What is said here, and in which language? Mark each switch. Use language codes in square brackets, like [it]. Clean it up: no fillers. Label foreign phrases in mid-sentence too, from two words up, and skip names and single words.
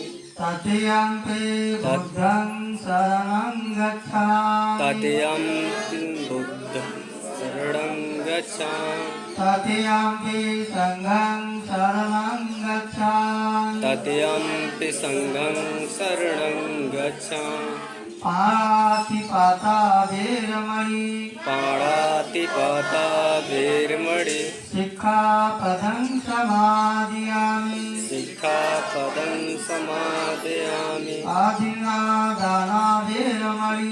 [pi] तृतीयम्पि बुद्धं शरणं गच्छामि। तृतीयम्पि बुद्धं शरणं गच्छामि। तृतीयम्पि संघं शरणं गच्छामि। तृतीयम्पि संघं शरणं गच्छामि। पाणातिपाता वेरमणि। पाणातिपाता वेरमणि। सिक्खापदं समादयामि। सिक्खापदं समादयामि। आदिन्नादाना वेरमणि।